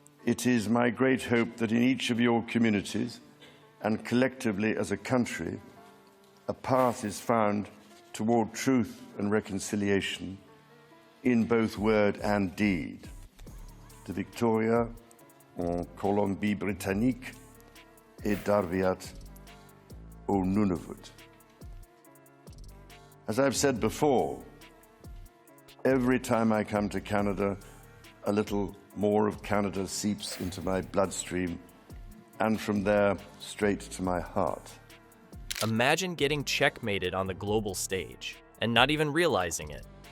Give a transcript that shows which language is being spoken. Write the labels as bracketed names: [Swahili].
[English] It is my great hope that in each of your communities and collectively as a country, a path is found toward truth and reconciliation in both word and deed. [French] De Victoria en Colombie-Britannique et d'Arviat au Nunavut. [English] As I've said before, every time I come to Canada, a little more of Canada seeps into my bloodstream, and from there, straight to my heart. Imagine getting checkmated on the global stage and not even realizing it.